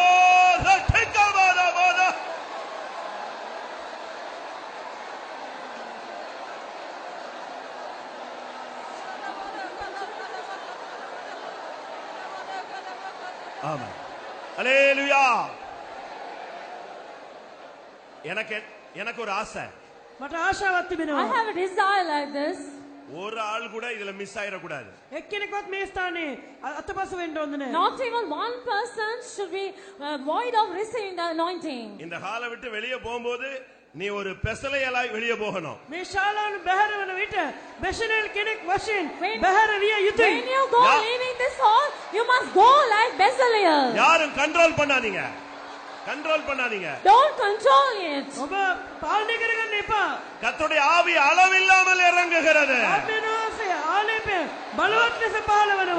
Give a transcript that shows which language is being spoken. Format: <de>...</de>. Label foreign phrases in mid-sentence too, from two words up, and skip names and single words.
<en>Ratikabara. Amen.</en> <ta>Hallelujah. எனக்கு ஒரு ஆசை.</ta> <si>මට ආශාවක්</si> <en>I</en> <si>තිබෙනවා.</si> <en>have a desire like this.</en> <ta>ஒரு ஆள் கூட இதுல மிஸ் ஆயிர கூடாது.</ta> <si>එක්කෙනෙක්වත් මේ ස්ථානයේ අතපසු වෙන්න ඕනේ නැහැ.</si> <en>Not even one person should be void of receiving the anointing.</en> <ta>இந்த ஹாலை விட்டு வெளியே போகும்போது நீ ஒரு பெசலையலாய் வெளியே போகணும்.</ta> <si>මේ ශාලාවෙන් බැහැර වන විට බෙසලෙල් කෙනෙක් වශයෙන් බැහැර විය යුතුයි.</si> <en>When you go leaving this hall, you must go like Bezalel.</en> <ta>யாரும் கண்ட்ரோல் பண்ணாதீங்க. கண்ட்ரோல் பண்ணாதீங்க.</ta> <en>Don't control it.</en> <si>ඔබ පාලනය කරගන්න එපා.</si> <ta>கர்த்தருடைய ஆவி அளவில்லாமல் இறங்குகிறது.</ta> <si>ආත්මනෝසය ආලේපය බලවත් ලෙස පහළ වෙනවා.</si>